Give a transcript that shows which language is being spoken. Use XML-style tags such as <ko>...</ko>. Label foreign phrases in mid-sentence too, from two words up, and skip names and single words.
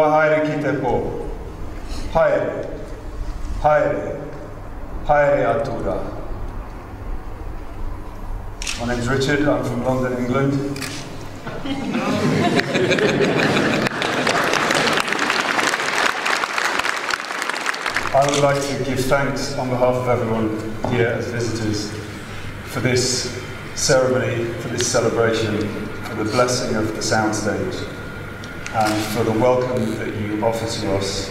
<mi>haere ki te pō, haere, haere, haere atu rā.</mi> <en>My name's Richard, I'm from London, England. I would like to give thanks on behalf of everyone here as visitors for this ceremony, for this celebration, for the blessing of the soundstage, and for the welcome that you offer to us.</en>